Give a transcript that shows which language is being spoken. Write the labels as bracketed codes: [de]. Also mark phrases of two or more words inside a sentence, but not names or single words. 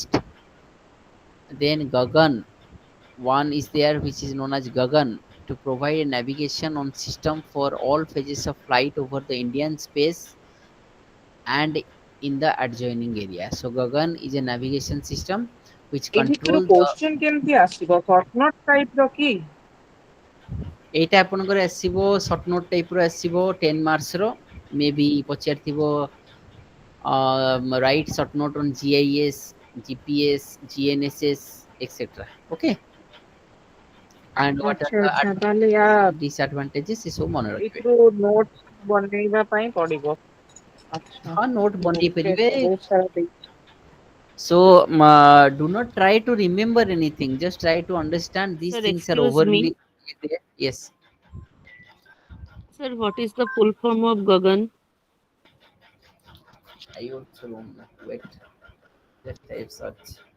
[en] Then Gagan, one is there which is known as Gagan, to provide a navigation on system for all phases of flight over the Indian space and in the adjoining area. So Gagan is a navigation system which [or] ଏଥିରୁ [en] control the. [or] question କେମିତି ଆସିବ [en] short note type [or] ର କି? ଏଇଟା ଆପଣଙ୍କର ଆସିବ [en] short note typer [or] ଆସିବ 10 ମାର୍କସର ମେ ବି ପଚାରିଥିବ [en] write short note on GIS, GPS, GNSS, etc. Okay, and what are [or] ଆଚ୍ଛା [en] the [or] ଆଚ୍ଛା ତାହେଲେ ୟା [en] advantages, disadvantages [or] ଏସବୁ ମନେ ରଖିବେ। ଏଇଥିରୁ notes ବନେଇବା ପାଇଁ ପଡିବ। ଆଚ୍ଛା ହଁ ନୋଟ୍ ବନେଇ [en] okay [or] ପାରିବେ। ତ ବହୁତ ସାରା ଦେଇଛି। [en] So do not try to remember anything, just try to understand these Sir, things are excuse me. overly there. Yes, Sir, what is the full form of Gagan? I also don't know. Wait, just type search.